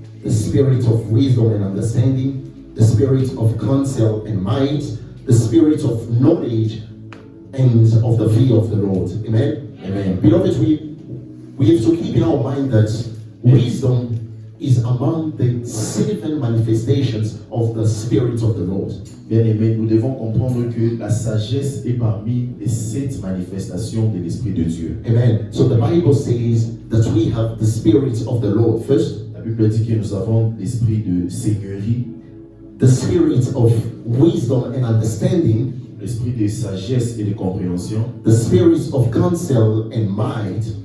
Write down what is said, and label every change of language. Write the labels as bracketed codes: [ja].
[en] The Spirit of wisdom and understanding, the Spirit of counsel and might, the Spirit of knowledge and of the fear of the Lord. Amen. Amen. Beloved, we have to keep in our mind that wisdom is among the 7 manifestations of the Spirit of the Lord. [fr] Bien-aimés, nous devons comprendre que la sagesse est parmi les 7 manifestations de l'Esprit de Dieu. Amen. [en] So the Bible says that we have the Spirit of the Lord first, [fr] La Bible dit que nous avons l'esprit de seigneurie, [en] the Spirit of wisdom and understanding, [fr] l'esprit de sagesse et de compréhension, [en] the Spirit of counsel and might,